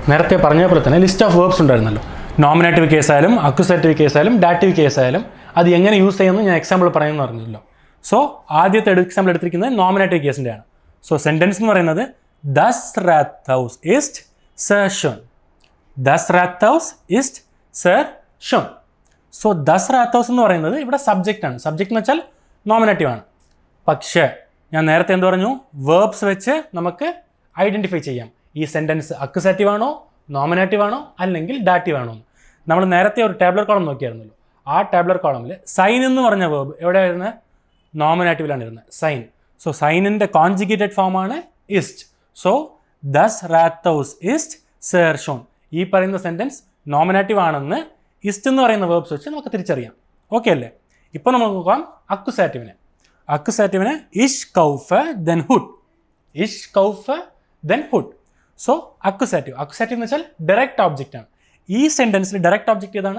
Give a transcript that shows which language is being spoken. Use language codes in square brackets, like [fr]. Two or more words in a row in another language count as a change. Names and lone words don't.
[ml] നേരത്തെ പറഞ്ഞ പോലെ തന്നെ [en] list of verbs [ml] ഉണ്ടായിരുന്നല്ലോ. നോമിനേറ്റീവ് കേസായാലും അക്യൂസേറ്റീവ് കേസായാലും ഡാറ്റീവ് കേസായാലും അത് എങ്ങനെ യൂസ് ചെയ്യുമെന്ന് ഞാൻ എക്സാമ്പിൾ പറയുമെന്ന് പറഞ്ഞല്ലോ. സോ ആദ്യത്തെ എക്സാമ്പിൾ എടുത്തിരിക്കുന്നത് നോമിനേറ്റീവ് കേസിൻ്റെയാണ്. [en] so sentence [ml] എന്ന് പറയുന്നത് [de] Das Rathaus ist sehr schön. Das Rathaus ist sehr schön. [ml] സോ [de] Das Rathaus [ml] എന്ന് പറയുന്നത് ഇവിടെ സബ്ജക്റ്റാണ്. സബ്ജക്റ്റ് എന്ന് വെച്ചാൽ നോമിനേറ്റീവ് ആണ്. പക്ഷേ ഞാൻ നേരത്തെ എന്ത് പറഞ്ഞു, വേർബ്സ് വെച്ച് നമുക്ക് ഐഡൻറ്റിഫൈ ചെയ്യാം ഈ [en] sentence accusative [ml] ആണോ നോമിനേറ്റീവ് ആണോ അല്ലെങ്കിൽ ഡാറ്റീവ് ആണോ എന്ന്. നമ്മൾ നേരത്തെ ഒരു [en] tabular column [ml] നോക്കിയായിരുന്നല്ലോ. ആ ടാബ്ലർ കോളമിൽ സൈൻ എന്ന് പറഞ്ഞ വേർബ് എവിടെയായിരുന്നു? നോമിനേറ്റീവിലാണ് ഇരുന്നത്, സൈൻ. സോ സൈനിൻ്റെ കോൺജുഗേറ്റഡ് ഫോമാണ് ഇസ്റ്റ്. [de] സോ Das Rathaus ist sehr schön. [ml] ഈ പറയുന്ന സെൻറ്റൻസ് നോമിനേറ്റീവ് ആണെന്ന് ഇസ്റ്റ് എന്ന് പറയുന്ന വേർബ്സ് വെച്ച് നമുക്ക് തിരിച്ചറിയാം. ഓക്കെ അല്ലേ? ഇപ്പോൾ നമുക്ക് നോക്കാം അക്യൂസേറ്റീവിനെ. അക്യൂസേറ്റീവിന് [de] Ich kauf den Hut. Ich kauf den Hut. [en] so accusative. [ml] അക്യൂസേറ്റീവ് എന്ന് വെച്ചാൽ [en] direct object [ml] ആണ്. ഈ സെൻറ്റൻസിൽ [en] direct object [ml] ഏതാണ്?